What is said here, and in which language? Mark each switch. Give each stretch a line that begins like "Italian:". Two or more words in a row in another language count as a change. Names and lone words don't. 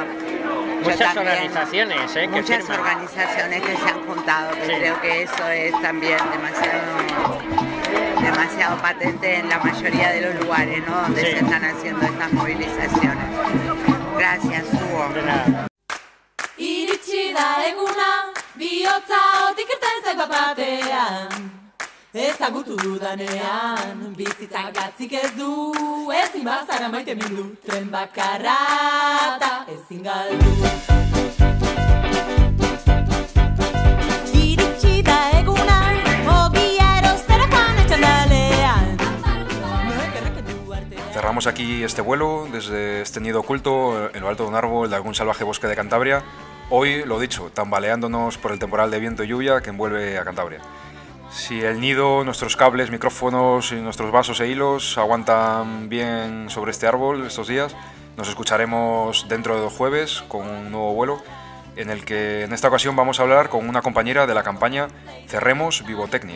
Spanish: muchas organizaciones, muchas organizaciones que se han juntado, que creo que eso es también demasiado patente en la mayoría de los lugares, ¿no?, donde se están haciendo estas movilizaciones. Gracias, Hugo.
Basque: Iritsi da eguna, bihotza otik irten zait bat-batean. Ezagutu dudanean, bizitzak gatzik ez du, ezin bazara maite mindu, tren bakarra eta ezin galdu. Iritsi da eguna, ogia erostera joan etxandalean.
Spanish: Cerramos aquí este vuelo desde este nido oculto en lo alto de un árbol de algún salvaje bosque de Cantabria. Hoy, lo dicho, tambaleándonos por el temporal de viento y lluvia que envuelve a Cantabria. Si el nido, nuestros cables, micrófonos y nuestros vasos e hilos aguantan bien sobre este árbol estos días, nos escucharemos dentro de 2 jueves con un nuevo vuelo en el que en esta ocasión vamos a hablar con una compañera de la campaña Cerremos Vivotecnia.